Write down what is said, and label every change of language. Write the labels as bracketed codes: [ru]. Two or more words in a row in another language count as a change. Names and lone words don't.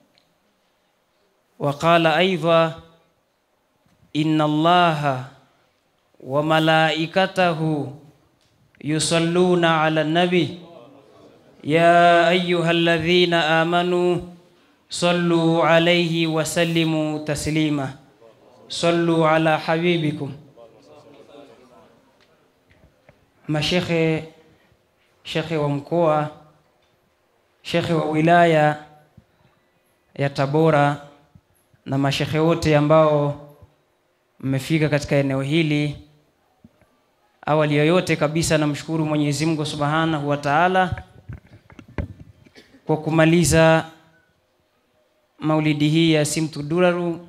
[ar] وقال أيضا إن الله وملائكته يصلون على النبي يا أيها الذين آمنوا صلوا عليه وسلموا تسليما صلوا على حبيبكم. [sw] Mashekhe, shekhe wa mkoa, shekhe wa wilaya ya Tabora na mashekhe wote ambao mmefika katika eneo hili, awali yoyote kabisa namshukuru Mwenyezi Mungu [ar] سبحانه وتعالى [sw] kwa kumaliza maulidi hii ya Simtu Duraru.